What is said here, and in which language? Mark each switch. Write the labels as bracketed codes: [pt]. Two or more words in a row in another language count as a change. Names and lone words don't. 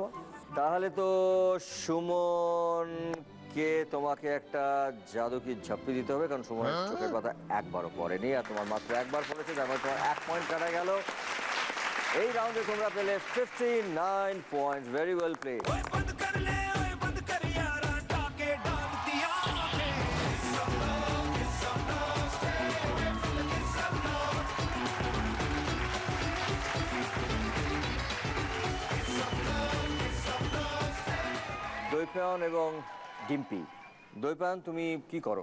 [bn] তাহলে তো সুমন কে তোমাকে একটা [hi] जादू की झप्पी [bn] দিতে হবে, কারণ সুমনের চোখের পাতা একবারও পড়েনি আর তোমার মাত্র একবার পড়েছে, তার মানে তোমার 1 পয়েন্ট কাটা গেল। এই রাউন্ডে তোমরা পেলে 59 পয়েন্ট। [en] very well played. [hi] बंद कर ले ओए बंद कर यारा टाके डाल दिया [bn] দৈপায়ন এবং ডিম্পি। দৈপায়ন তুমি কি করো?